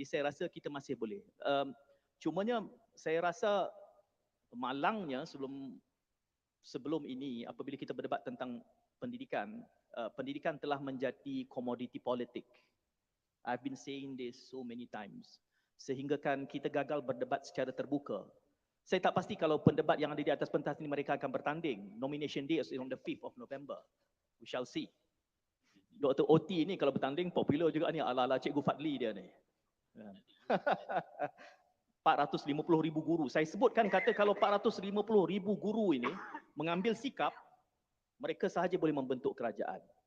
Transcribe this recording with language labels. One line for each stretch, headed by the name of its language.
Malay: Jadi saya rasa kita masih boleh. Cumanya saya rasa malangnya sebelum ini, apabila kita berdebat tentang pendidikan, pendidikan telah menjadi komoditi politik.
English: I've been saying this so many times.
Malay: Sehingga kan kita gagal berdebat secara terbuka. Saya tak pasti kalau pendebat yang ada di atas pentas ini mereka akan bertanding.
English: Nomination day is on the 5th of November. We shall see.
Malay: Dr. Oti ni kalau bertanding popular juga ni, ala-ala Cikgu Fadli dia ni. 450,000 guru. Saya sebutkan kata kalau 450,000 guru ini mengambil sikap, mereka sahaja boleh membentuk kerajaan.